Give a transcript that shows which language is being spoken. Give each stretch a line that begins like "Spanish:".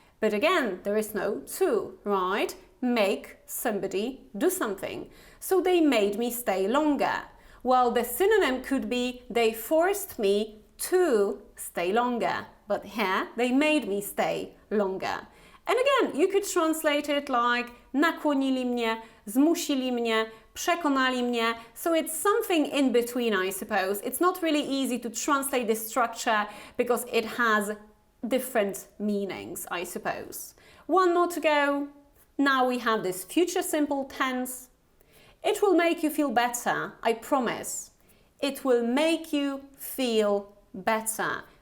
English: But again, there is no to, right? Make somebody do something. So they made me stay longer. Well, the synonym could be, they forced me to stay longer. But here, they made me stay longer. And again, you could translate it like
Polish: nakłonili mnie, zmusili mnie, przekonali mnie.
English: So it's something in between, I suppose. It's not really easy to translate this structure because it has different meanings, I suppose. One more to go. Now we have this future simple tense. It will make you feel better, I promise. It will make you feel better.